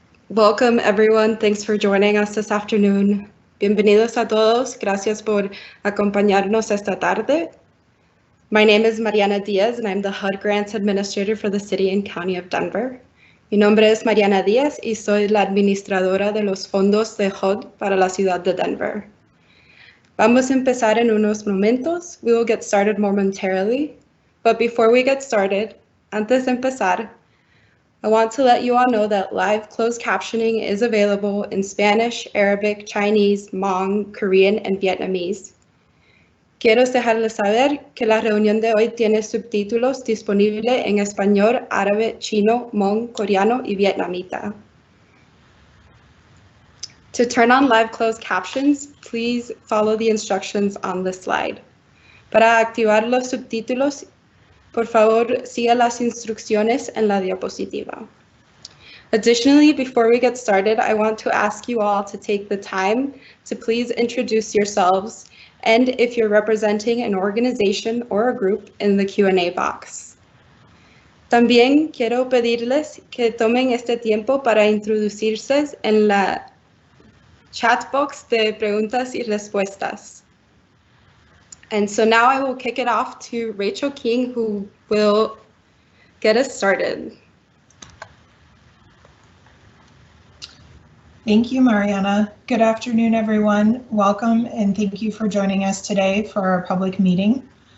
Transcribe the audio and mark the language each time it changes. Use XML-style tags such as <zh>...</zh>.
<en>Welcome everyone, thanks for joining us this afternoon.</en> <es>Bienvenidos a todos, gracias por acompañarnos esta tarde.</es> <en>My name is Mariana Diaz and I'm the HUD Grants Administrator for the City and County of Denver.</en> <es>Mi nombre es Mariana Diaz y soy la administradora de los fondos de HUD para la ciudad de Denver. Vamos a empezar en unos momentos.</es> <en>We will get started momentarily. But before we get started,</en> <es>antes de empezar,</es> <en>I want to let you all know that live closed captioning is available in Spanish, Arabic, Chinese, Hmong, Korean, and Vietnamese.</en> <es>Quiero dejarles saber que la reunión de hoy tiene subtítulos disponibles en español, árabe, chino, Hmong, coreano y vietnamita.</es> <en>To turn on live closed captions, please follow the instructions on the slide.</en> <es>Para activar los subtítulos, por favor, siga las instrucciones en la diapositiva.</es> <en>Additionally, before we get started, I want to ask you all to take the time to please introduce yourselves and if you're representing an organization or a group in the Q&A box.</en> <es>También quiero pedirles que tomen este tiempo para introducirse en la chat box de preguntas y respuestas.</es> <en>And so now I will kick it off to Rachel King, who will get us started. Thank you, Mariana. Good afternoon, everyone. Welcome and thank you for joining us today for our public meeting.</en>